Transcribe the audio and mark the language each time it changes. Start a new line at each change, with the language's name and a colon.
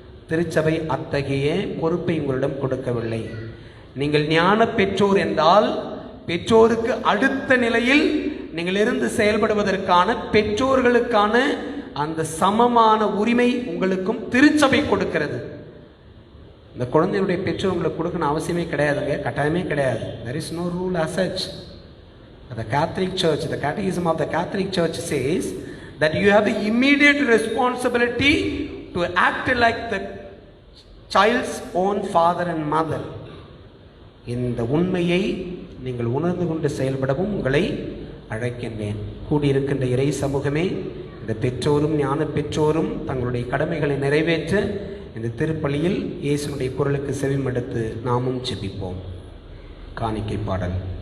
Tamil: திருச்சபை அத்தகைய பொறுப்பை உங்களிடம் கொடுக்கவில்லை. நீங்கள் ஞான பெற்றோர் என்றால் பெற்றோருக்கு அடுத்த நிலையில் நீங்கள் இருந்து செயல்படுவதற்கான பெற்றோர்களுக்கான அந்த சமமான உரிமை உங்களுக்கும் திருச்சபை கொடுக்கிறது. இந்த குழந்தையுடைய பெற்றோர் உங்களுக்கு கொடுக்கணும் அவசியமே கிடையாதுங்க, கட்டாயமே கிடையாது.
English: there is no rule as such. The Catholic Church, the Catechism of the Catholic Church says that you have the immediate responsibility to act like the child's own father and mother.
Tamil: இந்த உண்மையை நீங்கள் உணர்ந்து கொண்டு செயல்படவும் உங்களை அழைக்கின்றேன். கூடியிருக்கின்ற இறை சமூகமே, இந்த பெற்றோரும் ஞான பெற்றோரும் தங்களுடைய கடமைகளை நிறைவேற்ற இந்த திருப்பலியில் இயேசுனுடைய குரலுக்கு செவிமடுத்து நாமும் ஜெபிப்போம். காணிக்கை பாடல்.